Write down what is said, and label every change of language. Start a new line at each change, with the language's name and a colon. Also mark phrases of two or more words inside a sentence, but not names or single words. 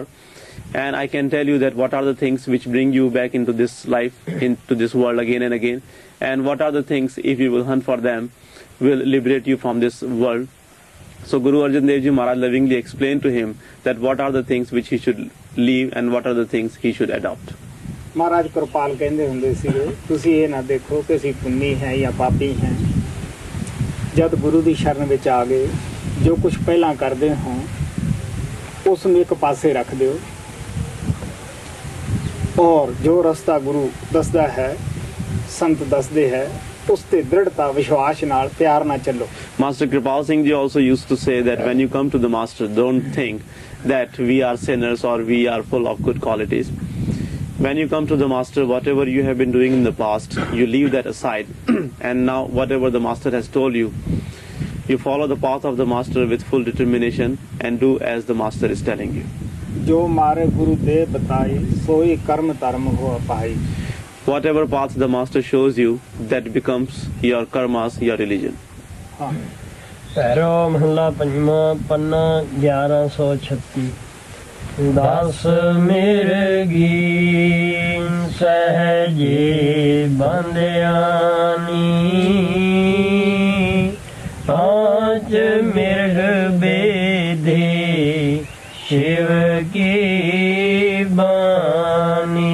English: And I can tell you that what are the things which bring you back into this life, into this world again and again. And what are the things, if you will hunt for them, will liberate you from this world. So Guru Arjan Dev Ji Maharaj lovingly explained to him that what are the things which he should leave and what are the things he should adopt.
Punjabi: ਮਹਾਰਾਜ ਕਿਰਪਾਲ ਕਹਿੰਦੇ ਹੁੰਦੇ ਸੀਗੇ, ਤੁਸੀਂ ਇਹ ਨਾ ਦੇਖੋ ਕਿ ਅਸੀਂ ਪੁੰਨੀ ਹੈ ਜਾਂ ਪਾਪੀ ਹੈ। ਜਦ ਗੁਰੂ ਦੀ ਸ਼ਰਨ ਵਿੱਚ ਆ ਗਏ, ਜੋ ਕੁਝ ਪਹਿਲਾਂ ਕਰਦੇ ਹੋ ਉਸ ਨੂੰ ਇੱਕ ਪਾਸੇ ਰੱਖ ਦਿਓ, ਔਰ ਜੋ ਰਸਤਾ ਗੁਰੂ ਦੱਸਦਾ ਹੈ, ਸੰਤ ਦੱਸਦੇ ਹੈ, ਉਸ ਤੇ ਦ੍ਰਿੜਤਾ ਵਿਸ਼ਵਾਸ ਨਾਲ ਪਿਆਰ ਨਾਲ ਚੱਲੋ।
English: Master Kripal Singh Ji also used to say that when you come to the Master, don't think that we are sinners or we are full of good qualities. When you come to the Master, whatever you have been doing in the past, you leave that aside, and now whatever the Master has told you, you follow the path of the Master with full determination and do as the Master is telling you.
Punjabi: ਜੋ ਮਾਰੇ ਗੁਰੂ ਦੇ ਬਤਾਈ, ਸੋਈ ਕਰਮ ਧਰਮ ਹੋ ਪਾਈ।
English: Whatever path the Master shows you, that becomes your karmas, your religion.
Punjabi: ਹਾਂ, ਭੈਰੋ ਮਹੱਲਾ ਪੰਜਵਾਂ, ਪੰਨਾ 1136। ਦਸ ਮਿਰਗੀ ਸਹਿਜੇ ਬੰਦਿਆਨੀ, ਪਾਂਚ ਮਿਰਗ ਬੇਦੇ ਸ਼ਿਵ ਕੀ ਬਾਣੀ।